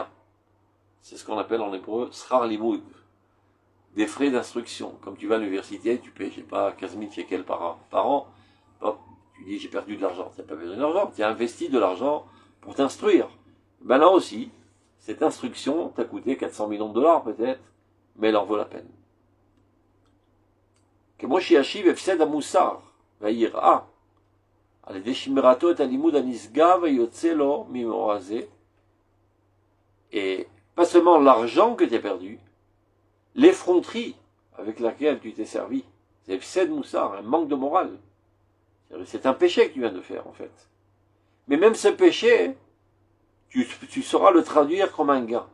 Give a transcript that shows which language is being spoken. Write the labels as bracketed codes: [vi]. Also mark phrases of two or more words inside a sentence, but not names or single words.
[fr] C'est ce qu'on appelle en hébreu [he] שכר לימוד, [fr] des frais d'instruction. Comme tu vas à l'université, tu payes, je sais pas, 15 000 shekels par an. Hop, tu dis j'ai perdu de l'argent. Tu n'as pas perdu d'argent, tu as investi de l'argent pour t'instruire. Ben là aussi, cette instruction t'a coûté 400 millions de dollars peut-être, mais elle en vaut la peine. [he] כמו שישיב הפסד המוסר והיראה על ידי שמירתו את הלימוד הנשגב היוצא לו ממאורע זה, [fr] et pas seulement l'argent que tu as perdu, l'effronterie avec laquelle tu t'es servi, c'est [he] הפסד מוסר, [fr] un manque de morale. C'est un péché que tu viens de faire en fait. Mais même ce péché, tu sauras le traduire comme un gain.